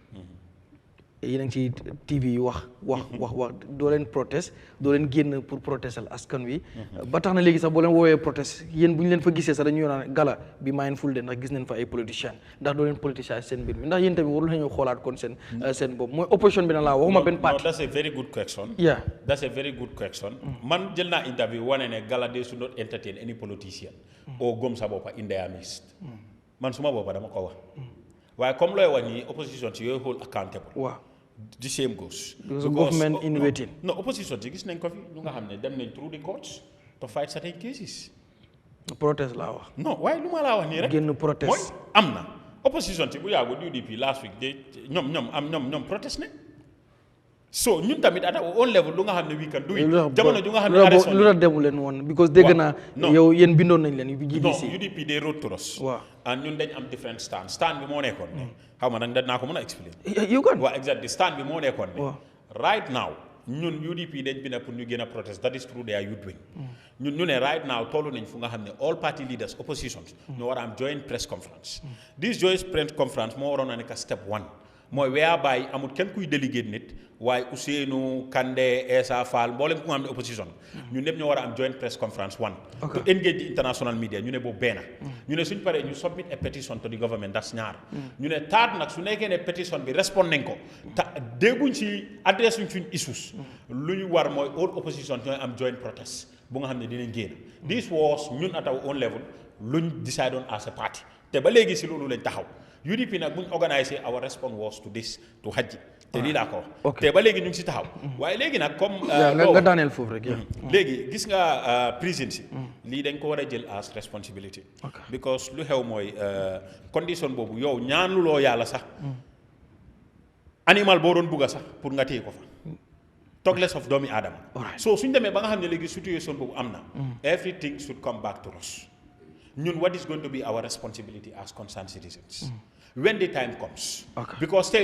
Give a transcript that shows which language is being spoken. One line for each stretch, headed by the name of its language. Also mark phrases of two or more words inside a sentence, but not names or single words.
Wolof: yéen a ngi ci TV yi wax doo leen protest doo leen génn pour protestal askan wi ba tax na léegi sax boo leen woowee protest yéen bu ñu leen fa gisee sax dañu naan gala bi mindful de ndax gis nañ fa ay politiciens ndax doo leen politicien seen mbir mi ndax yéen tamit warul nañoo xoolaat kon seen bopp mooy opposition bi na laa waxuma benn parti.
English: that's a very good question. yeah that's a very good question.
Wolof: man jël naa interview wane ne gala
English: they should not entertain any politician or Gomsabopp in their midst
Wolof: man suma boppa dama ko wax waaye comme looy wax nii opposition ci yooyu
English: hold accountable.
Wolof: waaw
English: the same goes. because government in waiting.
Wolof: no opposition ci gis nañ ko fi ñu nga xam ne dem nañ
English: through the courts to fight certain cases.
Wolof: protest laa wax. non waaye lu ma laa wax nii rek. génn protest mooy am na opposition ci bu yàggu UDP
English: last week
Wolof: de ñoom protest ne so ñun tamit
English: at our own level
Wolof: lu nga xam ne
English: we can do it.
Wolof: jamono ju nga xam ne arrêté lu la demu leen woon because dégg naa yow yéen bindoon nañ leen GDC.
English: non UDP they wrote to us.
Wolof: waaw and ñun dañ am
English: different stand
Wolof: bi moo nekkoon ne xaw ma nag danaa ko mën a explain.
English: you can.
Wolof: waaw exactly stand bi moo nekkoon ne
English: right now
Wolof: ñun UDP dañ bind pour ñu gën a protest
English: that is through their youth wing
Wolof: ñun ñu ne
English: right now
Wolof: tollu nañ fu nga xam ne
English: all party leaders oppositions
Wolof: ñoo war a am
English: joint press conference. this joint press conference
Wolof: moo waroon a nekk step 1 mooy whereby amul kenn kuy délégué nit waaye Ousseynou Kandeh Essa Fall mboolem ku nga xam ne opposition ñun ñëpp ñoo war a am joint
English: press conference 1 to engage the international media
Wolof: ñu ne boobu benn ñu ne suñ paree ñu
English: submit a petition to the government
Wolof: das ñaar ñu ne taat nag su nekkee ne petition bi respond nañ ko te dégguñ si adresse suñ issues lu ñu war mooy all opposition ñooy am
English: joint protest
Wolof: bu nga xam ne dinañ génn
English: this was
Wolof: ñun
English: at our own level
Wolof: luñ
English: decide on as a party
Wolof: te ba léegi si loolu lañ taxaw UDP nag buñ organisé
English: our response was to this
Wolof: to hajji te lii laa ko wax te ba léegi ñu ngi si taxaw waaye léegi nag comme nga daaneel foofu rek léegi gis nga prison si lii dañ ko war a jël
English: as responsibility
Wolof: because lu xew mooy condition boobu yow ñaanuloo yàlla sax animal boo doon bugga sax pour nga téye ko fa
English: talk less of
Wolof: doomi aadama so suñ demee ba nga xam ne léegi situation boobu am na
English: everything should come back to us ñun what is going to be our responsibility as concerned citizens when the time comes because tey